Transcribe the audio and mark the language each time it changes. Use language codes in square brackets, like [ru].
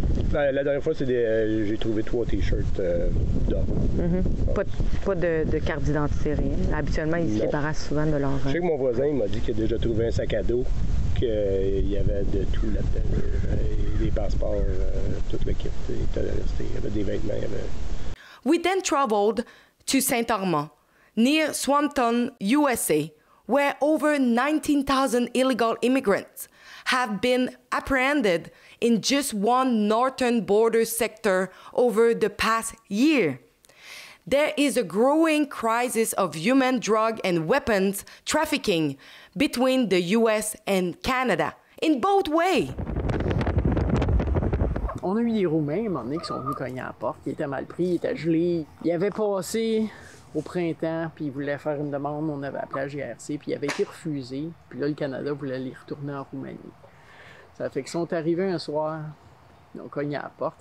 [fr] La dernière fois, j'ai trouvé 3 T-shirts d'hommes. Mm-hmm. Pas de carte d'identité, rien. Habituellement, ils se débarrassent souvent de leur... Je sais que mon voisin il m'a dit qu'il a déjà trouvé un sac à dos, qu'il y avait de tout là-dedans. Des passeports, tout le kit. Il y avait des vêtements, il y avait... [en] We then traveled to Saint Armand, near Swampton, USA, where over 19,000 illegal immigrants have been apprehended in just one northern border sector over the past year. There is a growing crisis of human, drug, and weapons trafficking between the US and Canada, in both ways. [fr] On a eu des Roumains, à un moment donné, qui sont venus cogner à la porte. Ils étaient mal pris, ils étaient gelés. Ils avaient passé au printemps, puis ils voulaient faire une demande. On avait appelé à GRC, puis ils avaient été refusés. Puis là, le Canada voulait les retourner en Roumanie. Ça fait qu'ils sont arrivés un soir, ils ont cogné à la porte.